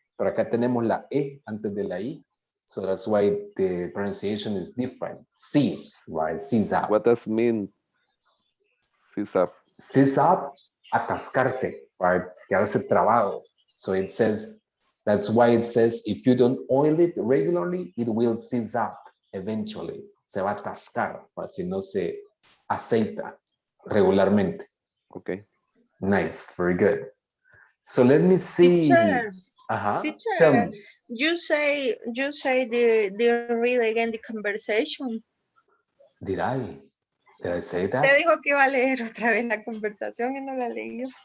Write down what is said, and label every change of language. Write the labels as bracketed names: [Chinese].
[Spanish] Pero acá tenemos la E antes de la I. [English] So that's why the pronunciation is different. Seize, right? Seize up. What does mean seize up? [Spanish] Seize up, atascarse, right? Quedarse trabado. [English] So it says, that's why it says, if you don't oil it regularly, it will seize up eventually. [Spanish] Se va a atascar, si no se aceita regularmente. [English] Okay. Nice, very good. So let me see. Teacher, Teacher, you say the read again the conversation. Did I say that? [Spanish] Te dijo que iba a leer otra vez la conversación y no la leyó.